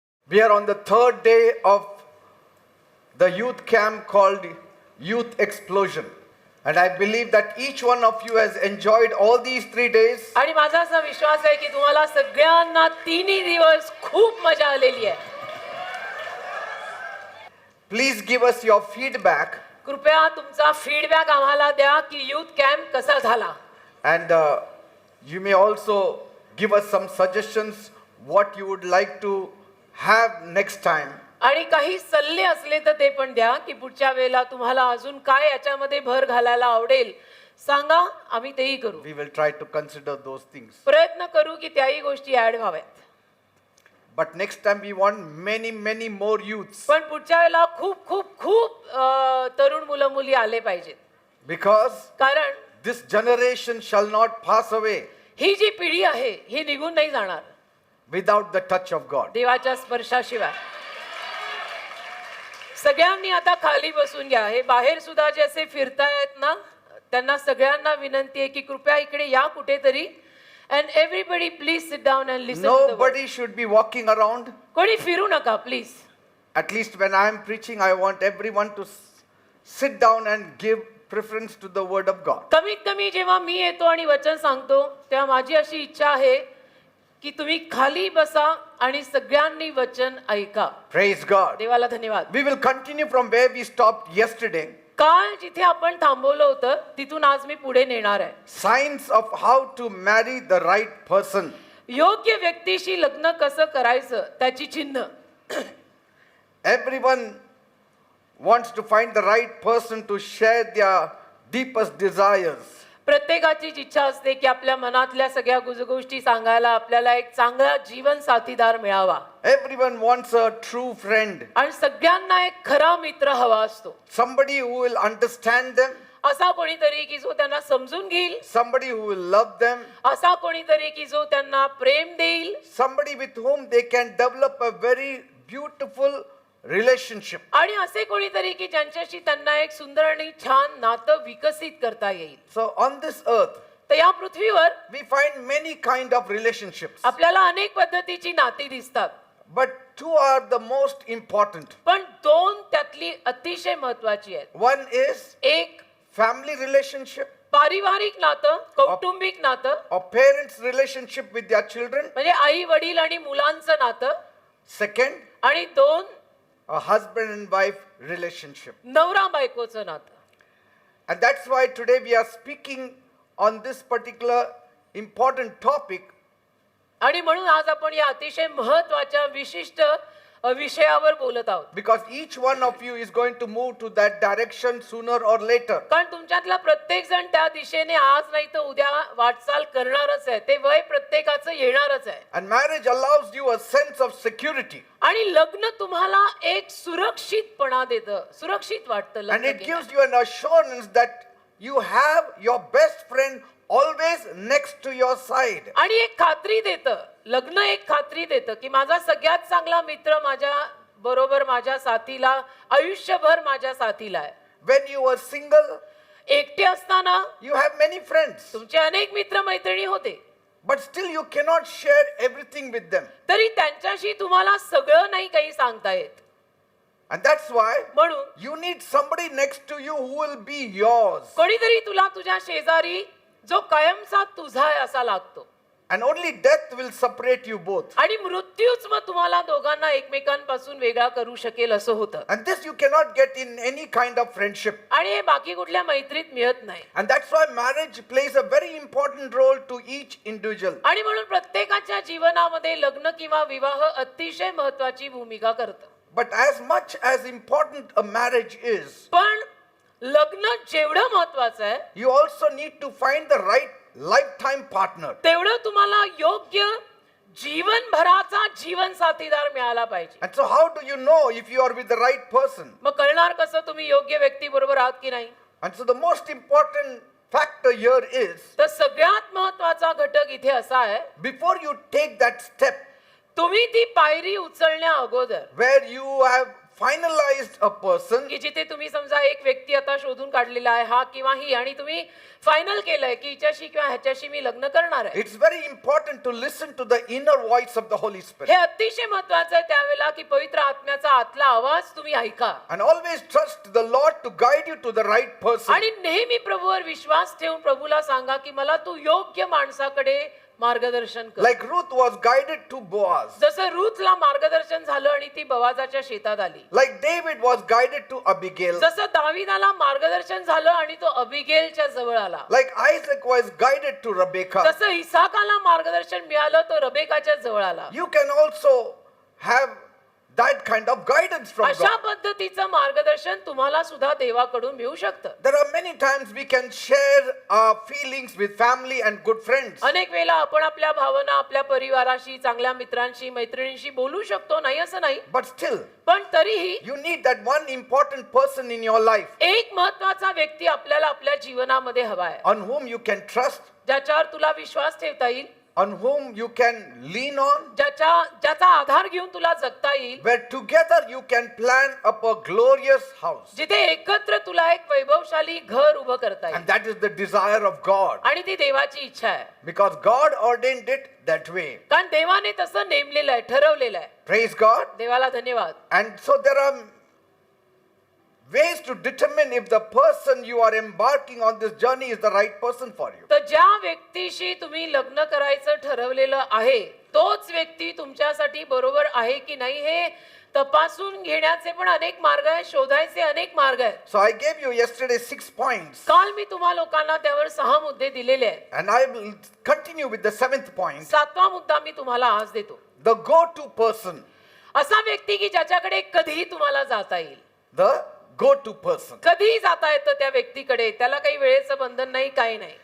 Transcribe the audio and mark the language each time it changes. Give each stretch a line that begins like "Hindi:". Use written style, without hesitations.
English: We are on the third day of the youth camp called Youth Explosion. And I believe that each one of you has enjoyed all these 3 days.
Marathi: आणि माझा असा विश्वास आहे की तुम्हाला सगळ्यांना तिन्ही दिवस खूप मजा आलेली आहे.
English: Please give us your feedback.
Marathi: कृपया तुमचा फीडबॅक आम्हाला द्या की यूथ कॅम्प कसा झाला.
English: And you may also give us some suggestions what you would like to have next time.
Marathi: आणि काही सल्ले असले तर ते पण द्या की पुढच्या वेळेला तुम्हाला अजून काय याच्यामध्ये भर घालायला आवडेल सांगा, आम्ही तेही करू.
English: We will try to consider those things.
Marathi: प्रयत्न करू की त्याही गोष्टी ऍड व्हाव्यात.
English: But next time we want many more youths.
Marathi: पण पुढच्या वेळेला खूप खूप खूप तरुण मुलं मुली आले पाहिजेत.
English: Because
Marathi: कारण
English: this generation shall not pass away
Marathi: ही जी पिढी आहे ही निघून नाही जाणार
English: without the touch of God.
Marathi: देवाच्या स्पर्शाशिवाय. सगळ्यांनी आता खाली बसून घ्या. हे बाहेर सुद्धा जे असे फिरतायत ना त्यांना सगळ्यांना विनंती आहे की कृपया इकडे या कुठेतरी.
English: And everybody please sit down and listen to the word. Nobody should be walking around.
Marathi: कोणी फिरू नका please.
English: At least when I am preaching, I want everyone to sit down and give preference to the word of God.
Marathi: कमीत कमी जेव्हा मी येतो आणि वचन सांगतो तेव्हा माझी अशी इच्छा आहे की तुम्ही खाली बसा आणि सगळ्यांनी वचन ऐका.
English: Praise God.
Marathi: देवाला धन्यवाद.
English: We will continue from where we stopped yesterday.
Marathi: काल जिथे आपण थांबवलं होतं तिथून आज मी पुढे नेणार आहे.
English: Signs of how to marry the right person.
Marathi: योग्य व्यक्तीशी लग्न कसं करायचं त्याची चिन्ह.
English: Everyone wants to find the right person to share their deepest desires.
Marathi: प्रत्येकाची इच्छा असते की आपल्या मनातल्या सगळ्या गोष्टी सांगायला आपल्याला एक चांगला जीवन साथीदार मिळावा.
English: Everyone wants a true friend.
Marathi: आणि सगळ्यांना एक खरा मित्र हवा असतो.
English: Somebody who will understand them.
Marathi: असा कोणीतरी की जो त्यांना समजून घेईल.
English: Somebody who will love them.
Marathi: असा कोणीतरी की जो त्यांना प्रेम देईल.
English: Somebody with whom they can develop a very beautiful relationship.
Marathi: आणि असे कोणीतरी की ज्यांच्याशी त्यांना एक सुंदर आणि छान नातं विकसित करता येईल.
English: So on this earth
Marathi: तर या पृथ्वीवर
English: we find many kind of relationships.
Marathi: आपल्याला अनेक पद्धतीची नाती दिसतात.
English: But two are the most important.
Marathi: पण दोन त्यातली अतिशय महत्वाची आहेत.
English: One is
Marathi: एक
English: family relationship
Marathi: पारिवारिक नातं, कौटुंबिक नातं,
English: or parents relationship with their children.
Marathi: म्हणजे आई वडील आणि मुलांचं नातं.
English: Second,
Marathi: आणि दोन
English: a husband and wife relationship.
Marathi: नवरा बायकोचं नातं.
English: And that's why today we are speaking on this particular important topic.
Marathi: आणि म्हणून आज आपण या अतिशय महत्वाच्या विशिष्ट विषयावर बोलत आहोत.
English: Because each one of you is going to move to that direction sooner or later.
Marathi: कारण तुमच्यातला प्रत्येक जण त्या दिशेने आज नाही तर उद्या वाटचाल करणारच आहे. ते वय प्रत्येकाचं येणारच आहे.
English: And marriage allows you a sense of security.
Marathi: आणि लग्न तुम्हाला एक सुरक्षितपणा देतं. सुरक्षित वाटतं
English: And
Marathi: लग्न
English: it
Marathi: केल्यावर.
English: gives you an assurance that you have your best friend always next to your side.
Marathi: आणि एक खात्री देतं. लग्न एक खात्री देतं की माझा सगळ्यात चांगला मित्र माझ्या बरोबर माझ्या साथीला आयुष्यभर माझ्या साथीला आहे.
English: When you were single,
Marathi: एकटे असताना
English: you have many friends.
Marathi: तुमचे अनेक मित्र मैत्रिणी होते.
English: But still you cannot share everything with them.
Marathi: तरी त्यांच्याशी तुम्हाला सगळं नाही काही सांगता येत.
English: And that's why
Marathi: म्हणून
English: you need somebody next to you who will be yours.
Marathi: कोणीतरी तुला तुझ्या शेजारी जो कायमचा तुझा आहे असा लागतो.
English: And only death will separate you both.
Marathi: आणि मृत्यूच मग तुम्हाला दोघांना एकमेकांपासून वेगळा करू शकेल असं होतं.
English: And this you cannot get in any kind of friendship.
Marathi: आणि हे बाकी कुठल्या मैत्रीत मिळत नाही.
English: And that's why marriage plays a very important role to each individual.
Marathi: आणि म्हणून प्रत्येकाच्या जीवनामध्ये लग्न किंवा विवाह अतिशय महत्वाची भूमिका करतं.
English: But as much as important a marriage is,
Marathi: पण लग्न जेवढं महत्वाचं आहे
English: you also need to find the right lifetime partner.
Marathi: तेवढं तुम्हाला योग्य जीवनभराचा जीवन साथीदार मिळाला पाहिजे.
English: And so how do you know if you are with the right person?
Marathi: मग कळणार कसं तुम्ही योग्य व्यक्ती बरोबर आहात की नाही.
English: And so the most important factor here is,
Marathi: तर सगळ्यात महत्वाचा घटक इथे असा आहे
English: before you take that step
Marathi: तुम्ही ती पायरी उचलण्या अगोदर
English: where you have finalized a person,
Marathi: की जिथे तुम्ही समजा एक व्यक्ती आता शोधून काढलेला आहे हा किंवा ही आणि तुम्ही फायनल केलंय की हिच्याशी किंवा ह्याच्याशी मी लग्न करणार आहे.
English: it's very important to listen to the inner voice of the Holy Spirit.
Marathi: हे अतिशय महत्वाचं आहे त्यावेळेला की पवित्र आत्म्याचा आतला आवाज तुम्ही ऐका
English: And always trust the Lord to guide you to the right person.
Marathi: आणि नेहमी प्रभूवर विश्वास ठेवून प्रभूला सांगा की मला तू योग्य माणसाकडे मार्गदर्शन कर.
English: Like Ruth was guided to Boaz.
Marathi: जसं रूथला मार्गदर्शन झालं आणि ती बोआजाच्या शेतात आली.
English: Like David was guided to Abigail.
Marathi: जसं दाविदाला मार्गदर्शन झालं आणि तो अबिगेलच्या जवळ आला.
English: Like Isaac was guided to Rebekah.
Marathi: जसं इसाकाला मार्गदर्शन मिळालं तो रबेकाच्या जवळ आला.
English: You can also have that kind of guidance from
Marathi: अशा
English: God.
Marathi: पद्धतीचं मार्गदर्शन तुम्हाला सुद्धा देवाकडून मिळू शकतं.
English: There are many times we can share our feelings with family and good friends.
Marathi: अनेक वेळेला आपण आपल्या भावना आपल्या परिवाराशी चांगल्या मित्रांशी मैत्रिणींशी बोलू शकतो नाही असं नाही
English: But still,
Marathi: पण तरीही
English: you need that one important person in your life
Marathi: एक महत्वाचा व्यक्ती आपल्याला आपल्या जीवनामध्ये हवा आहे
English: on whom you can trust,
Marathi: ज्याच्यावर तुला विश्वास ठेवता येईल
English: on whom you can lean on,
Marathi: ज्याचा आधार घेऊन तुला जगता येईल
English: where together you can plan up a glorious house.
Marathi: जिथे एकत्र तुला एक वैभवशाली घर उभं करता येईल
English: And that is the desire of God.
Marathi: आणि ती देवाची इच्छा आहे
English: Because God ordained it that way.
Marathi: कारण देवाने तसं नेमलेलं आहे ठरवलेलं आहे.
English: Praise God.
Marathi: देवाला धन्यवाद.
English: And so there are ways to determine if the person you are embarking on this journey is the right person for you.
Marathi: तर ज्या व्यक्तीशी तुम्ही लग्न करायचं ठरवलेलं आहे तोच व्यक्ती तुमच्यासाठी बरोबर आहे की नाही हे तपासून घेण्याचे पण अनेक मार्ग आहेत शोधायचे अनेक मार्ग आहेत.
English: So I gave you yesterday 6 points.
Marathi: काल मी तुम्हा लोकांना त्यावर 6 मुद्दे दिलेले आहेत.
English: And I will continue with the 7th point.
Marathi: 7वा मुद्दा मी तुम्हाला आज देतो.
English: The go-to person.
Marathi: असा व्यक्ती की ज्याच्याकडे कधीही तुम्हाला जाता येईल.
English: The go-to person.
Marathi: कधीही जाता येतं त्या व्यक्तीकडे त्याला काही वेळेचं बंधन नाही काही नाही.